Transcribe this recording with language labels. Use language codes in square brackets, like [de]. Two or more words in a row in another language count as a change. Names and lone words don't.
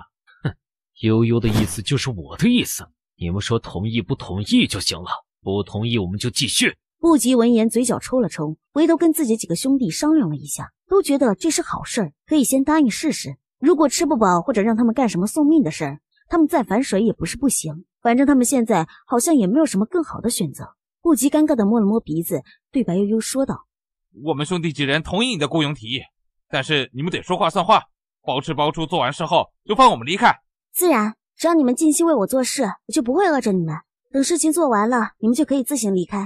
[zh] 哼，悠悠的意思就是我的意思，你們說同意不同意就行了，不同意我們就繼續。不及聞言嘴角抽了抽，回頭跟自己幾個兄弟商量了一下，都覺得這是好事兒，可以先答應試試。如果吃不飽或者讓他們幹什麼送命的事兒，他們再反水也不是不行，反正他們現在好像也沒有什麼更好的選擇。不及尷尬地摸了摸鼻子，對白悠悠說道： 我們兄弟幾人同意你的雇傭提議，但是你們得說話算話，包吃包住做完事後就放我們離開。自然，只要你們盡心為我做事，我就不會餓着你们，等事情做完了，你們就可以自行離開。